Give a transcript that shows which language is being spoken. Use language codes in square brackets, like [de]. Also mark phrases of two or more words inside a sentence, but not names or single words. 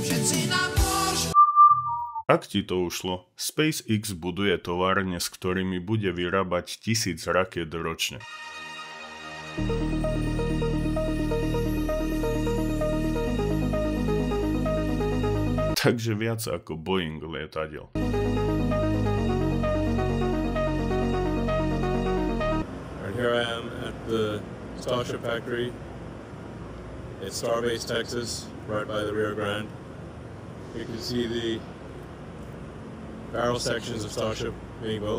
[sk] Ak ti to ušlo, SpaceX buduje továrne, s ktorými bude vyrábať 1000 rakiet ročne. Takže viac ako Boeing lietadiel. [en] Here I am at the Starship factory. It's Starbase, Texas, right by the Rio Grande. You can see the barrel sections of Starship being built.